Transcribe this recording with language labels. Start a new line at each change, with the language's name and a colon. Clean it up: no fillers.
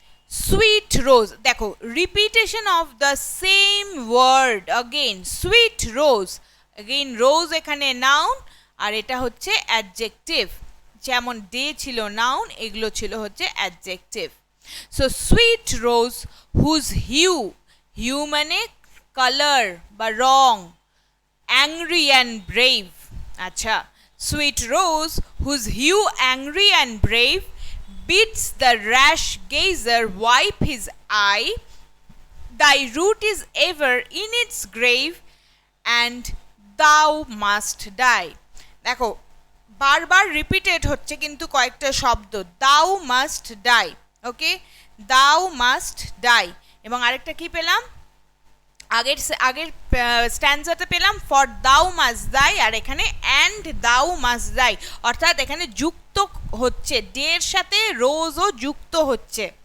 Bangla: Sweet রোজ, দেখো
English: repetition of the same word again,
Bangla: sweet rose, again রোজ এখানে noun আর এটা হচ্ছে অ্যাডজেক্টিভ, যেমন ডে ছিল নাউন, এগুলো ছিল হচ্ছে অ্যাডজেক্টিভ।
English: so sweet rose whose hue, hue
Bangla: মানে কালার বা রং,
English: Angry and brave. আচ্ছা, sweet rose whose hue angry and brave bids the rash gazer wipe his eye, thy root is ever in its grave and thou must die.
Bangla: দেখো বারবার repeated হচ্ছে কিন্তু কয়েকটা শব্দ,
English: thou must die,
Bangla: ওকে, thou must die, এবং আরেকটা কি পেলাম, আগের স্ট্যান্জাতে পেলাম
English: for thou must die,
Bangla: আর এখানে
English: and thou must die,
Bangla: অর্থাৎ এখানে যুক্ত হচ্ছে, ডের সাথে রোজও যুক্ত হচ্ছে।